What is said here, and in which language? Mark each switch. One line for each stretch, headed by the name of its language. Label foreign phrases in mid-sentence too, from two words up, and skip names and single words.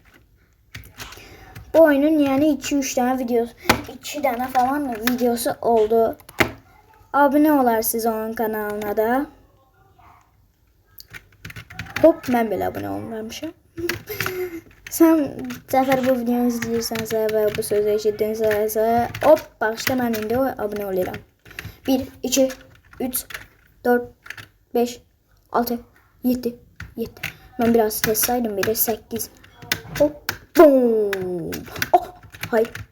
Turkish: Bu oyunun yani 2-3 tane videosu, 2 tane falan videosu oldu. Abone olarsınız onun kanalına da.
Azerbaijani: Hop, ben belə abone olmamışım. Sen Zafer bu videonu izləyirsən və bu sözü eşitdinsə, hop, bağışla, mən indi abone oluram. 1, 2, 3, 4, 5, 6, 7.
Turkish: Ben biraz tez saydım, biri 8. Hop, boom. Oh, hayır.